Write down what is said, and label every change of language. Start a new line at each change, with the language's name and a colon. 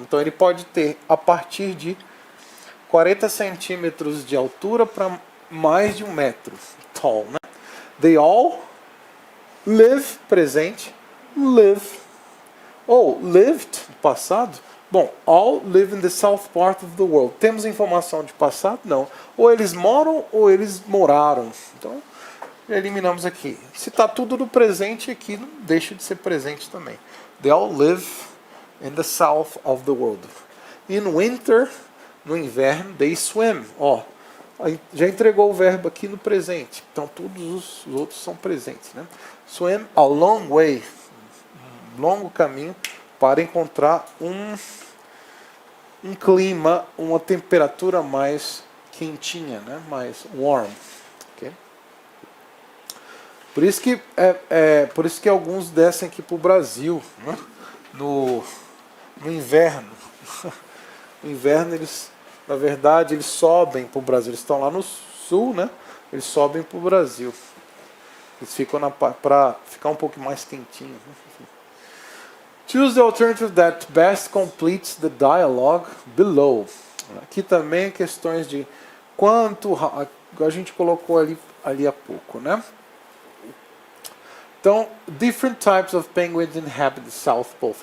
Portuguese: Então ele pode ter a partir de 40 centímetros de altura para mais de 1 metro.
English: Tall, né? They all live, presente, live. Ou lived, passado. Bom, all live in the south part of the world.
Portuguese: Temos informação de passado? Não. Ou eles moram ou eles moraram. Então, eliminamos aqui. Se está tudo no presente, aqui não deixa de ser presente também.
English: They all live in the south of the world. In winter,
Portuguese: no inverno,
English: they swim.
Portuguese: Ó, já entregou o verbo aqui no presente. Então, todos os outros são presentes, né?
English: Swim a long way.
Portuguese: Longo caminho para encontrar um clima, uma temperatura mais quentinha, né? Mais warm. Okay? Por isso que alguns descem aqui para o Brasil, né? No inverno. No inverno eles, na verdade, eles sobem para o Brasil. Eles estão lá no sul, né? Eles sobem para o Brasil. Eles ficam para ficar um pouco mais quentinho. Né?
English: Choose the alternative that best completes the dialogue below.
Portuguese: Aqui também questões de quanto a gente colocou ali há pouco, né?
English: Então, different types of penguins inhabit the South Pole.